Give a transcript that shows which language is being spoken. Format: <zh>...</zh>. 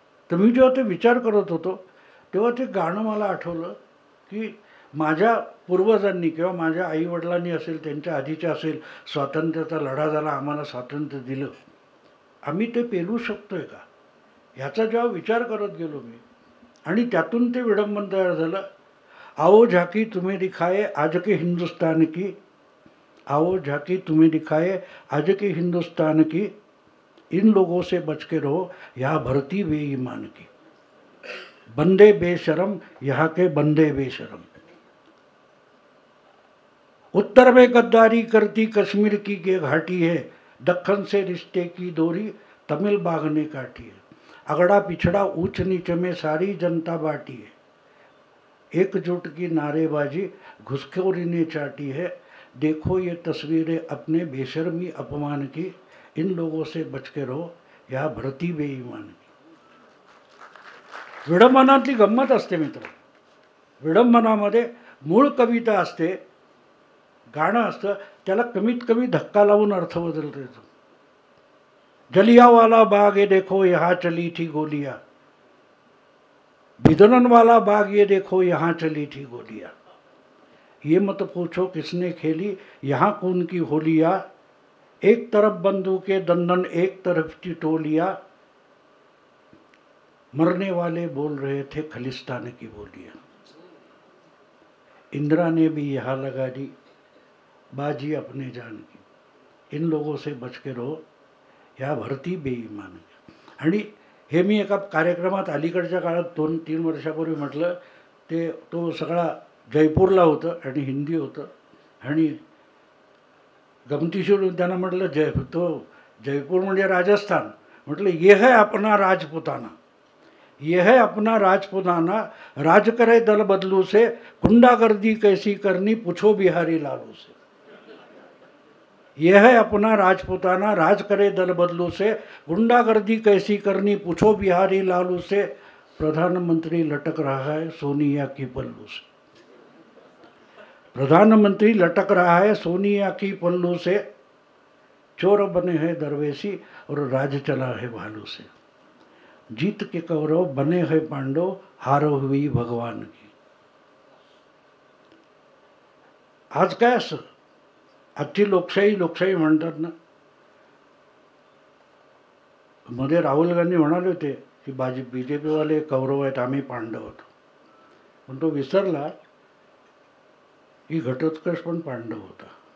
<mr>तर मी जेव्हा ते विचार करत होतो तेव्हा ते गाणं मला आठवलं की माझ्या पूर्वजांनी किंवा माझ्या आईवडिलांनी असेल, त्यांच्या आधीच्या असेल, स्वातंत्र्याचा लढा झाला, आम्हाला स्वातंत्र्य दिलं, आम्ही ते पेलू शकतोय का, ह्याचा जेव्हा विचार करत गेलो मी, आणि त्यातून ते विडंबन तयार झालं.</mr> <hi>आओ झाकी तुम्हें दिखाए आज के हिंदुस्तान की, आओ झाकी तुम्हें दिखाए आज के हिंदुस्तान की, इन लोगों से बच के रहो यहाँ भरती बेईमान की, बंदे बेशरम यहाँ के बंदे बेशरम. उत्तर में गद्दारी करती कश्मीर की ये घाटी है, दक्कन से रिश्ते की डोरी तमिल बाग ने काटी है. अगड़ा पिछड़ा ऊंच नीच में सारी जनता बाटी है, एकजुट की नारेबाजी घुसखोरी ने चाटी है. देखो ये तस्वीरें अपने बेशर्मी अपमान की, इन लोगों से बच के रहो यहाँ भरती बेईमान की.</hi> <mr>विडंबनातली गंमत असते मित्र. विडंबनामध्ये मूळ कविता असते, गाणं असतं, त्याला कमीत कमी धक्का लावून अर्थ बदलता येतो.</mr> <hi>जलियावाला बाग ये देखो यहाँ चली थी गोलियां, बिदनन वाला बाग ये देखो यहाँ चली थी गोलियां, ये मत पूछो किसने खेली यहाँ खून की होलियां, एक तरफ बंदूकें दंदन एक तरफ की टोलियां, मरने वाले बोल रहे थे खलिस्तान की बोलियां, इंदिरा ने भी यहाँ लगा दी बाजी अपने जान की, इन लोगों से बच के रहो या भरती बेईमान की.</hi> <mr>आणि हे मी एका कार्यक्रमात अलीकडच्या काळात 2-3 वर्षापूर्वी म्हटलं. तो सगळा जयपूरला होतं आणि हिंदी होतं. आणि गमतीशीर त्यांना म्हटलं जयपूर म्हणजे राजस्थान.</mr> <hi>म्हटलं ये है अपना राजपुताना, ये है अपना राजपुताना, राज करे दल बदलू से, गुंडागर्दी कैसी करनी पूछो बिहारी लालू से. यह है अपना राजपुताना, राज करे दल बदलू से, गुंडागर्दी कैसी करनी पूछो बिहारी लालू से, प्रधानमंत्री लटक रहा है सोनिया की पल्लू से, प्रधानमंत्री लटक रहा है सोनिया की पल्लू से, चोर बने हैं दरवेशी और राज चला है भालू से, जीत के कौरव बने हैं पांडव, हार हुई भगवान की.</hi> <mr>आज काय असं आजची लोकशाही म्हणतात ना. मध्ये राहुल गांधी म्हणाले होते की BJPवाले कौरव आहेत, आम्ही पांडव होतो. पण तो विसरला की घटोत्कच पण पांडव होता.</mr>